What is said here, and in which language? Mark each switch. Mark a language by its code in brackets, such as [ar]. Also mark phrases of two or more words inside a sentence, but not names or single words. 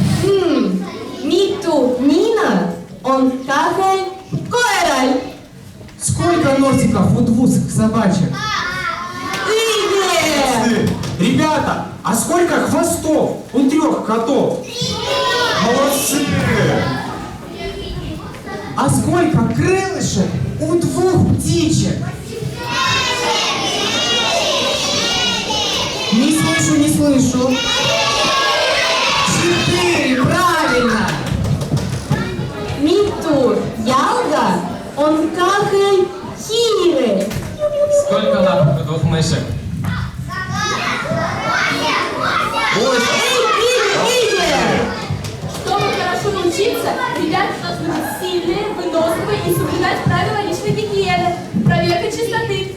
[et] mitu nina on kahel koeral? [ru] Сколько носиков у двух собачек? [et] Õige! [ru] Ребята, а сколько хвостов у 3 котов? Молодцы! А сколько крылышек у 2 птичек? Не слышу. 4, правильно! [et] Mitu jalga on kahel hiirel? [ru] Сколько лапок у 2 мышек? Чтобы хорошо учиться, ребята должны быть сильные, выносливые и соблюдать правила личной гигиены. Проверка чистоты.